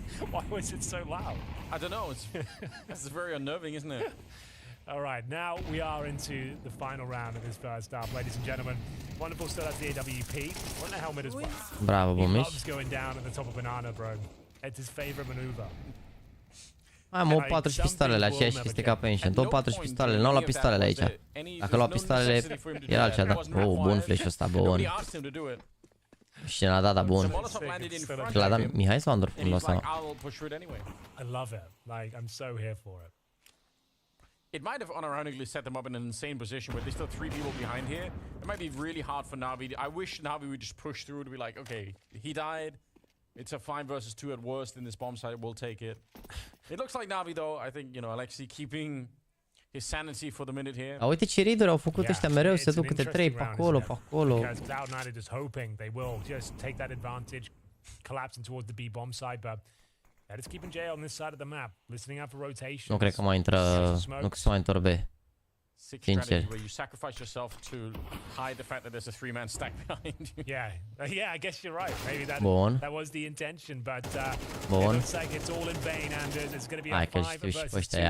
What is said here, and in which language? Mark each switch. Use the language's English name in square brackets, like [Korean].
[English] Why was it so loud? I don't know. It's very unnerving, isn't it? All right, now we are into the final round of this first half, ladies and gentlemen. Wonderful still has the AWP. On the helmet as well. [Romanian] Bravo, [English] He [Romanian] Bomici. [English] loves going down at the top of banana, bro. It's his favorite maneuver. [Romanian] Hai mă, 4 și pistoalele, aceeași chestie ca pe Ancient. Tot 4 și pistoalele, n-au luat pistoalele aici. Dacă luau pistoalele, era altceva, da. Oh, bun flash-ul ăsta, bun. Și l-a dat, da, bun. Și l-a dat Mihai sau Andor? Nu [English] I love it. Like, I'm so here for it. It might have unironically set them up in an insane position where there's still 3 people behind here. It might be really hard for NaVi. I wish NaVi would just push through to be like, okay, he died. It's a 5 versus 2 at worst in this bomb site. We'll take it. It looks like NaVi, though. I think, you know, Alexi keeping his sanity for the minute here. [Romanian] A uite ce raid-uri au făcut ăștia mereu, se duc câte 3 pe acolo, pe acolo. [English] Because Cloud9 are just hoping they will just take that advantage, collapsing towards the B bomb side, but they're just keeping J on this side of the map, listening out for rotation. [Romanian] Nu cred că mai intră, nu că se mai întorc B. Sincer. [English] Where you sacrifice yourself to hide the fact that there's a 3-man stack behind you. Yeah, I guess you're right. Maybe that was the intention, but it looks like it's all in vain, and there's going to be a 5 versus 2 now.